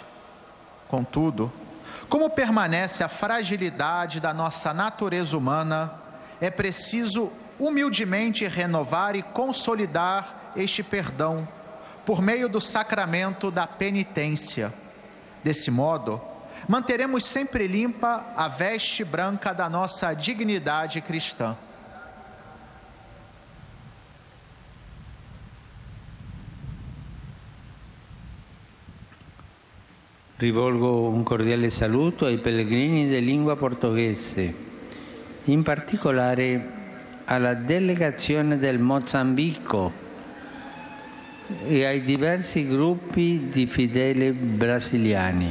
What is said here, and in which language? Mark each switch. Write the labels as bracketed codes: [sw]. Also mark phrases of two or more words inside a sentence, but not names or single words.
[pt] Contudo, como permanece a fragilidade da nossa natureza humana, é preciso humildemente renovar e consolidar este perdão por meio do sacramento da penitência. Desse modo, manteremos sempre limpa a veste branca da nossa dignidade cristã. [it] Rivolgo un cordiale saluto ai pellegrini di lingua portoghese, in particolare alla delegazione del Mozambico e ai diversi gruppi di fedeli brasiliani.